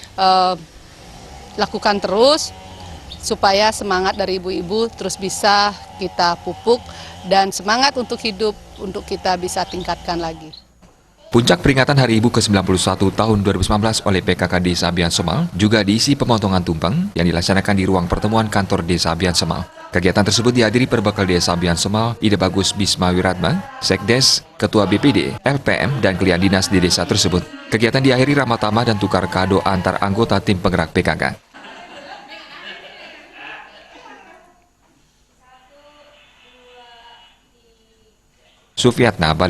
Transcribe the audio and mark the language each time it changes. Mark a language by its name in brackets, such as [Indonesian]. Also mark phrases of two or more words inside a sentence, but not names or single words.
[Indonesian] lakukan terus supaya semangat dari ibu-ibu terus bisa kita pupuk dan semangat untuk hidup untuk kita bisa tingkatkan lagi. Puncak peringatan Hari Ibu ke-91 tahun 2019 oleh PKK Desa Abian Semal juga diisi pemotongan tumpeng yang dilaksanakan di ruang pertemuan kantor Desa Abian Semal. Kegiatan tersebut dihadiri Perbekal Desa Abian Semal, Ida Bagus Bisma Wiratma, Sekdes, Ketua BPD, LPM, dan klien dinas di desa tersebut. Kegiatan diakhiri ramah tamah dan tukar kado antar anggota tim penggerak PKK. Sufiatna,